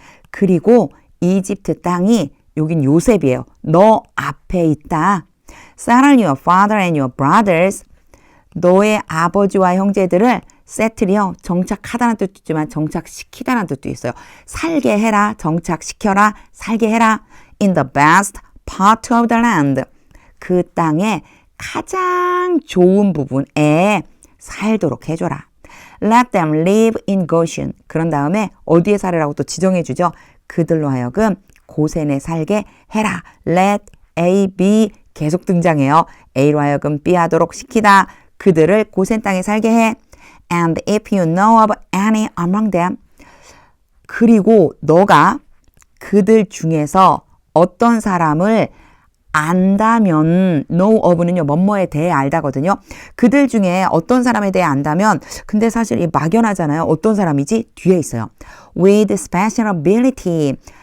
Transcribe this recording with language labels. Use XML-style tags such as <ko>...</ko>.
<ko>그리고 이집트 땅이 여긴 요셉이에요. 너 앞에 있다.</ko> <en>Settle your father and your brothers.</en> <ko>너의 아버지와 형제들을 세틀이요. 정착하다는 뜻도 있지만 정착시키다는 뜻도 있어요. 살게 해라. 정착시켜라. 살게 해라.</ko> <en>In the best part of the land.</en> <ko>그 땅의 가장 좋은 부분에 살도록 해줘라.</ko> <en>Let them live in Goshen.</en> <ko>그런 다음에 어디에 살으라고 또 지정해 주죠. 그들로 하여금 고센에 살게 해라. Let A, B 계속 등장해요. A로 하여금 B 하도록 시키다. 그들을 고센 땅에 살게 해.</ko> <en>And if you know of any among them.</en> <ko>그리고 너가 그들 중에서 어떤 사람을 안다면 know of는요. 뭐뭐에 대해 알다거든요. 그들 중에 어떤 사람에 대해 안다면 근데 사실 이 막연하잖아요. 어떤 사람이지? 뒤에 있어요.</ko> <en>With special ability.</en>